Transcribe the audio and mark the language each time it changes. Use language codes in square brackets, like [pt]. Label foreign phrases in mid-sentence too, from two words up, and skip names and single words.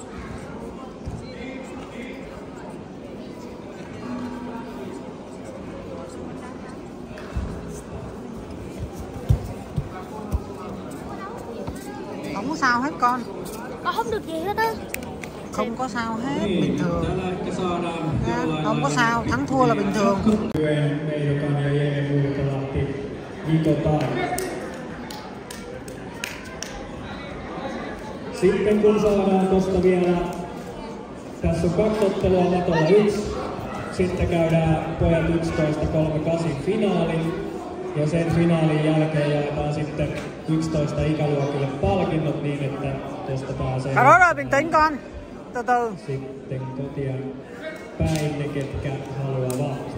[vi] Không có sao hết con. Con không được gì hết á. Không có sao hết, bình thường. Không có sao, thắng thua là bình thường. [fi] Sitten kun saadaan tosta vielä, tässä on 2 ottelua matolla 1, sitten käydään pojat 11-3-8 finaali. Ja sen finaalin jälkeen jaetaan sitten 11 ikäluokille palkinnot niin, että tuosta pääsee sitten kotia päin ne, ketkä haluavat.